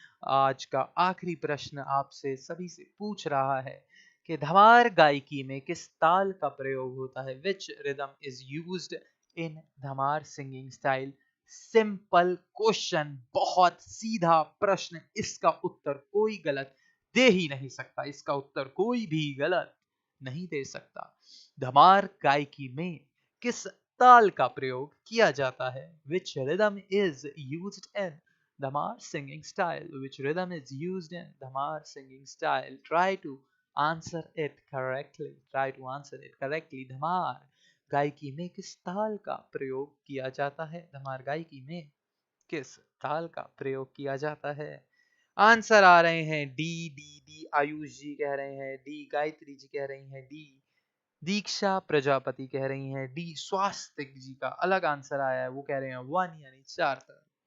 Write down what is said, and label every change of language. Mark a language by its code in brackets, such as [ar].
[hi] आज का आखिरी प्रश्न आपसे सभी से पूछ रहा है कि धमार गायकी में किस ताल का प्रयोग होता है? [en] Which rhythm is used in Dhamar singing style? [hi] Simple question, बहुत सीधा प्रश्न, इसका उत्तर कोई गलत दे ही नहीं सकता, इसका उत्तर कोई भी गलत नहीं दे सकता। धमार गायकी में किस ताल का प्रयोग किया जाता है? [en] Which rhythm is used in Dhamar singing style? Which rhythm is used in Dhamar singing style? Try to answer it correctly. Try to answer it correctly. [hi] Dhamar गायकी में किस ताल का प्रयोग किया जाता है? धमार गायकी में किस ताल का प्रयोग किया जाता है? आंसर आ रहे हैं डी डी डी। आयुष जी कह रहे हैं डी, गायत्री जी कह रही हैं डी, दीक्षा प्रजापति कह रही हैं डी, स्वास्तिक जी का अलग आंसर आया है, वो कह रहे हैं 1 यानी 4 तक।